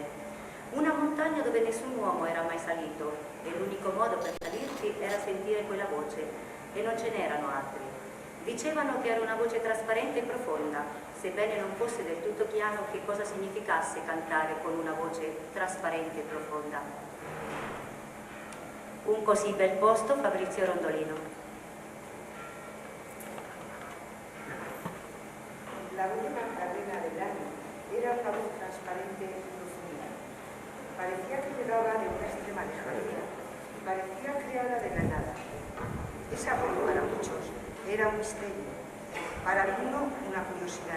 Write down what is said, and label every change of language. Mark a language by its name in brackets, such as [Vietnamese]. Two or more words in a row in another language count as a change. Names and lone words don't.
[Italian] Una montagna dove nessun uomo era mai salito e l'unico modo per salirci era sentire quella voce e non ce n'erano altri. Dicevano che era una voce trasparente e profonda, sebbene non fosse del tutto chiaro che cosa significasse cantare con una voce trasparente e profonda. Un così bel posto, Fabrizio Rondolino. [Spanish] La voz de Maddalena Delany era una voz transparente y profunda. Parecía que llegaba de una extrema lejanía y parecía creada de la nada. Esa voz para muchos era un misterio, para alguno una curiosidad.